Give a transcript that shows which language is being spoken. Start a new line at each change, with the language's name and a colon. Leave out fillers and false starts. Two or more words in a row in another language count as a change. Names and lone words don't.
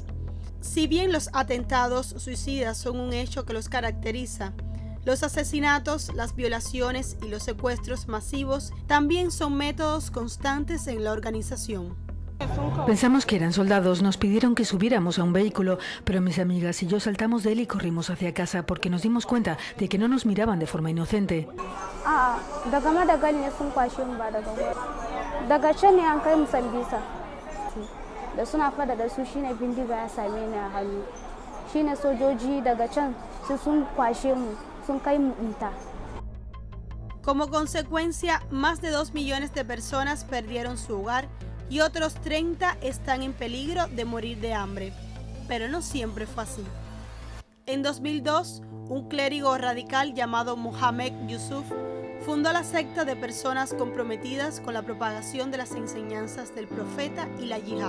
Spanish: Si bien los atentados suicidas son un hecho que los caracteriza, los asesinatos, las violaciones y los secuestros masivos también son métodos constantes en la organización. Pensamos que eran soldados, nos pidieron que subiéramos a un vehículo, pero mis amigas y yo saltamos de él y corrimos hacia casa porque nos dimos cuenta de que no nos miraban de forma inocente.
Hausa: da suna fada da su shine bindiga ya same ni a hannu shine sojoji daga can sun kwashe mu sun kai mu inta.
Spanish: Como consecuencia, más de 2 millones de personas perdieron su hogar y otros 30 están en peligro de morir de hambre. Pero no siempre fue así. En 2002, un clérigo radical llamado Mohammed Yusuf fundó la secta de personas comprometidas con la propagación de las enseñanzas del profeta y la yihad.